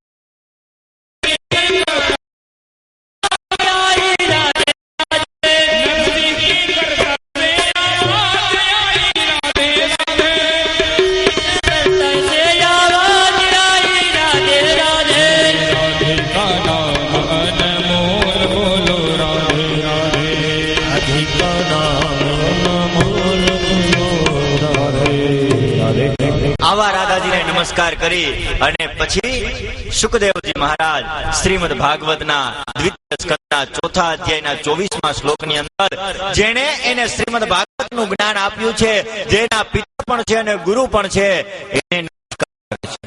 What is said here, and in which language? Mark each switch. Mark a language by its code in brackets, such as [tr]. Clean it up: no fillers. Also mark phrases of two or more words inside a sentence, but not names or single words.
[hi] आई राधे नरसिंह जी करतल से आवाज आई राधे राधे से आवाज आई राधे राधे राधे का नाम अनमोल बोलो राधे राधे राधे का नाम अनमोल बोलो राधे राधे. [gu] આવા રાધાજીને નમસ્કાર કરી અને પછી સુખદેવજી મહારાજ શ્રીમદ ભાગવતના દ્વિતીય સ્કંદના 4થા અધ્યાયના 24મા શ્લોકની અંદર જેણે એને શ્રીમદ ભાગવતનું જ્ઞાન આપ્યું છે, જેના પિતા પણ છે અને ગુરુ પણ છે, એને નમસ્કાર કરે છે.